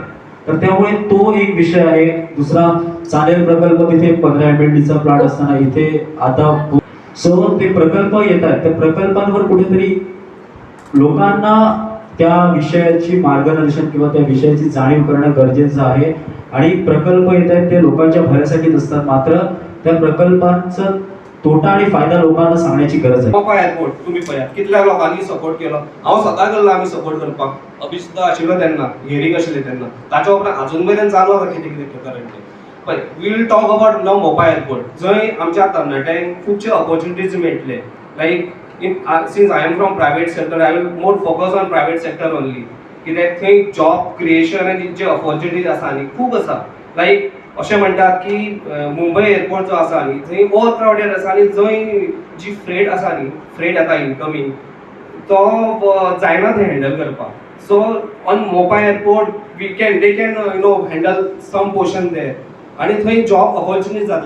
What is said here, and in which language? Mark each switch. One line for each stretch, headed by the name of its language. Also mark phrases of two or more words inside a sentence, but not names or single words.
Marathi: तर त्यामुळे तो एक विषय आहे. दुसरा चालेल प्रकल्प, तिथे 15 MLD चा प्लांट असताना इथे आता ते प्रकल्प येतात, त्या प्रकल्पांवर कुठेतरी लोकांना त्या विषयाची मार्गदर्शन किंवा त्या विषयाची जाणीव करणं गरजेचं आहे. आणि प्रकल्प येत आहेत ते लोकांच्या भल्यासाठी नसतात, मात्र त्या प्रकल्पांचा तोटा आणि फायदा लोकांना सांगण्याची गरज आहे.
Konkani: मोपा एअरपोर्ट तुम्ही पळयात कितल्या लोकांनी सपोर्ट केलो. हांव स्वता गेल्लो आमी सपोर्ट करपाक अभी सुद्धा आशिल्लो तेन्ना हियरिंग आशिल्ली तेन्ना. ताच्या उपरांत अजून मेरेन चालू आसा कितें कितें करंटली.
English: पळय we will talk about now Mopa airport
Konkani: जंय आमच्या तरणाट्यांक खुबशे ऑपॉर्च्युनिटीज मेळटले.
English: लायक since I am from private sector, I will more focus on private sector only.
Konkani: कित्याक थंय
English: job creation
Konkani: आनी जे ऑपॉर्च्युनिटीज आसा न्ही खूब आसा. लायक अशें म्हणटात की मुंबय एअरपोर्ट जो आसा न्ही थंय
English: over crowded
Konkani: आसा आनी जंय जी फ्रेट आसा न्ही फ्रेट येता इनकमींग तो जायना थंय हँडल करपाक.
English: so on Mopa airport they can handle some portion there
Konkani: आनी थंय जॉब ऑपॉर्च्युनिटीज जातले.